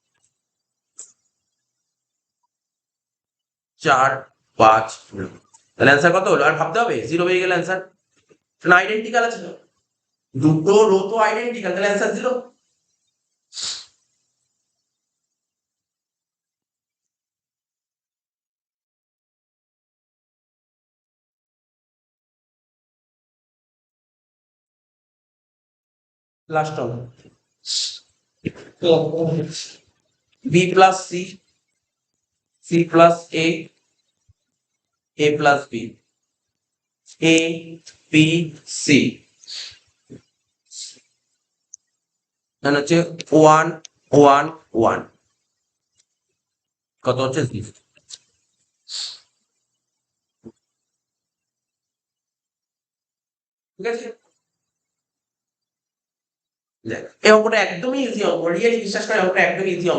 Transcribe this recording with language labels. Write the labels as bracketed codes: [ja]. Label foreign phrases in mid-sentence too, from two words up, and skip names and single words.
[bn] 4 5 তাহলে অ্যান্সার কত হলো আর ভাবতে হবে 0 হয়ে গেল অ্যান্সার না আইডেন্টিক্যাল আছে দুটো রো তো আইডেন্টিক্যাল তাহলে অ্যান্সার 0 লাস্ট হবে [en] b plus c plus a plus b a b c [bn] মানে হচ্ছে 1 1 1 কত হচ্ছে 0 ঠিক আছে দেখ এই অঙ্কটা একদমই ইজি অঙ্ক রিয়েলি বিশ্বাস করে অঙ্কটা একদমই ইজি